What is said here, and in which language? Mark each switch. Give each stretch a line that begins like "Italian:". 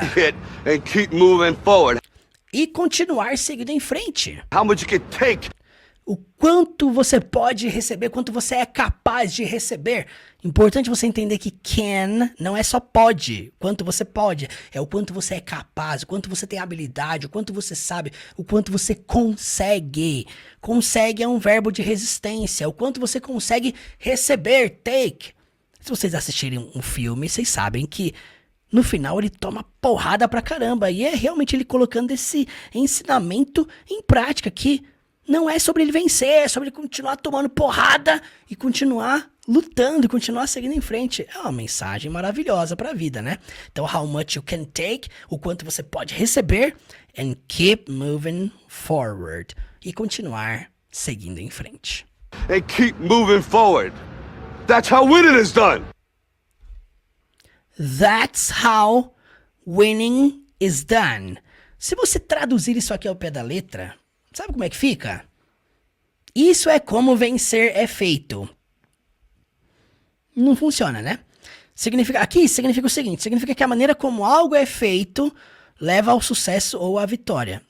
English: Hit and keep moving forward.
Portuguese: E continuar seguindo em frente.
English: How much you can take.
Portuguese: o quanto você pode receber, quanto você é capaz de receber. Importante você entender que can não é só pode, quanto você pode, é o quanto você é capaz, o quanto você tem habilidade, o quanto você sabe, o quanto você consegue. Consegue é um verbo de resistência, o quanto você consegue receber, take. Se vocês assistirem um filme, vocês sabem que no final ele toma porrada pra caramba, e é realmente ele colocando esse ensinamento em prática, que não é sobre ele vencer, é sobre ele continuar tomando porrada e continuar lutando e continuar seguindo em frente. É uma mensagem maravilhosa pra vida, né? Então,
English: how much you can take,
Portuguese: o quanto você pode receber,
English: and keep moving forward,
Portuguese: e continuar seguindo em frente.
English: And keep moving forward. That's how winning is done. That's how winning is done.
Portuguese: Se você traduzir isso aqui ao pé da letra, sabe como é que fica? Isso é como vencer é feito. Não funciona, né? Aqui significa o seguinte, significa que a maneira como algo é feito leva ao sucesso ou à vitória.